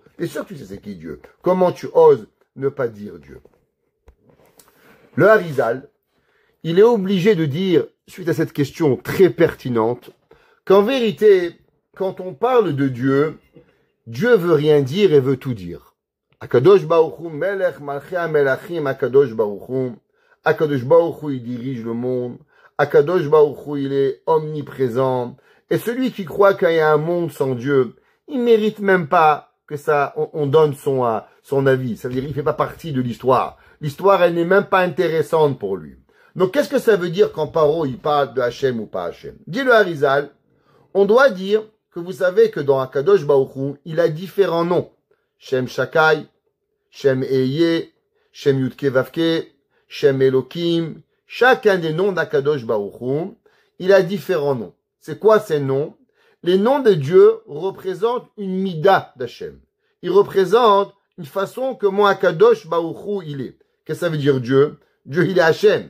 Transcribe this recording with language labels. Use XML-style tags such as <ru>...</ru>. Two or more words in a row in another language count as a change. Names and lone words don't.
<fr>T'es sûr que tu sais c'est qui Dieu? Comment tu oses ne pas dire Dieu? Le Harizal, il est obligé de dire, suite à cette question très pertinente, qu'en vérité, quand on parle de Dieu, Dieu veut rien dire et veut tout dire.</fr> <he>הקדוש ברוך הוא, מלך מלכי המלכים, הקדוש ברוך הוא. הקדוש ברוך הוא,</he> <fr>il dirige le monde.</fr> <he>הקדוש ברוך הוא,</he> <fr>il est omniprésent. Et celui qui croit qu'il y a un monde sans Dieu, il mérite même pas que ça, on donne son avis. Ça veut dire, il fait pas partie de l'histoire. L'histoire, elle n'est même pas intéressante pour lui. Donc, qu'est-ce que ça veut dire quand Paro, il parle de Hachem ou pas Hachem? Dis le Harizal, on doit dire que vous savez que dans</fr> <he>הקדוש ברוך הוא,</he> <fr>il a différents noms.</fr> <he>שם שדי, שם אהיה, שם יוד קי ואו קי, שם אלוקים.</he> <fr>Chacun des noms d'</fr> <he>הקדוש ברוך הוא,</he> <fr>il a différents noms. C'est quoi ces noms? Les noms de Dieu représentent une mida d'Hachem. Ils représentent une façon que moi</fr> <he>הקדוש ברוך הוא,</he> <fr>il est. Qu'est-ce que ça veut dire Dieu? Dieu, il est Hachem.</fr>